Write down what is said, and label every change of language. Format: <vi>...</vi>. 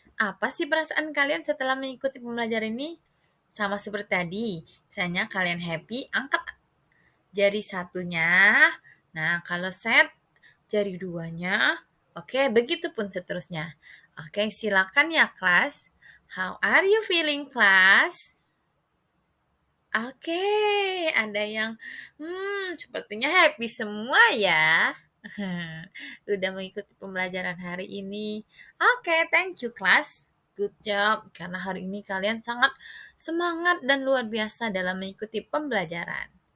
<id>Apa sih perasaan kalian setelah mengikuti pembelajaran ini? Sama seperti tadi, misalnya kalian happy, angkat jari satunya. Nah, kalau set jari duanya. Oke, begitu pun seterusnya. Oke, silakan ya kelas.</id> <en>How are you feeling kelas?</en> <id>Oke, ada yang sepertinya happy semua ya. Udah mengikuti pembelajaran hari ini. Oke,</id> <en>thank you</en> <id>kelas.</id> <en>Good job,</en> <id>karena hari ini kalian sangat semangat dan luar biasa dalam mengikuti pembelajaran.</id>